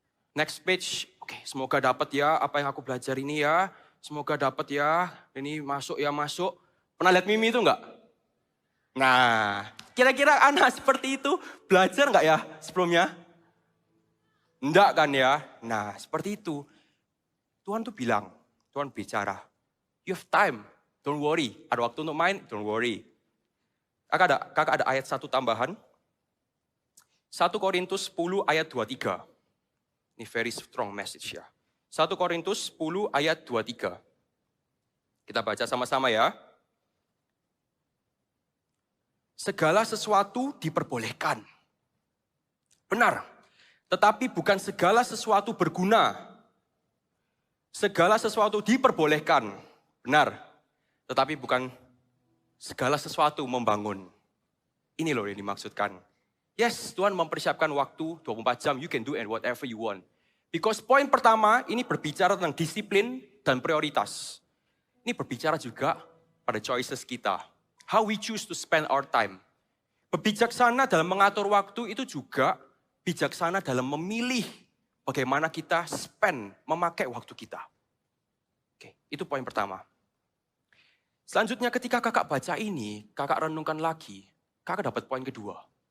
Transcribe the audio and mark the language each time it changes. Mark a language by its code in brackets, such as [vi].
[id] Next page, oke, semoga dapat ya apa yang aku belajar ini ya. Semoga dapat ya, ini masuk ya masuk. Pernah lihat meme itu enggak? Nah, kira-kira anak seperti itu belajar enggak ya sebelumnya? Enggak kan ya? Nah, seperti itu. Tuhan tuh bilang, Tuhan bicara, [en] you have time, don't worry. [id] Ada waktu untuk main, [en] don't worry. [id] Kakak ada ayat 1 tambahan. 1 Korintus 10 ayat 23. Ini [en] very strong message [id] ya. 1 Korintus 10 ayat 23. Kita baca sama-sama ya. Segala sesuatu diperbolehkan. Benar. Tetapi bukan segala sesuatu berguna. Segala sesuatu diperbolehkan. Benar. Tetapi bukan segala sesuatu membangun. Ini loh yang dimaksudkan. Yes, Tuhan mempersiapkan waktu 24 jam. [en] You can do and whatever you want. [id] Because poin pertama ini berbicara tentang disiplin dan prioritas. Ini berbicara juga pada choices kita. [en] How we choose to spend our time. [id] Berbijaksana dalam mengatur waktu itu juga bijaksana dalam memilih bagaimana kita spend, memakai waktu kita. Oke, itu poin pertama. Selanjutnya ketika kakak baca ini, kakak renungkan lagi, kakak dapat poin kedua.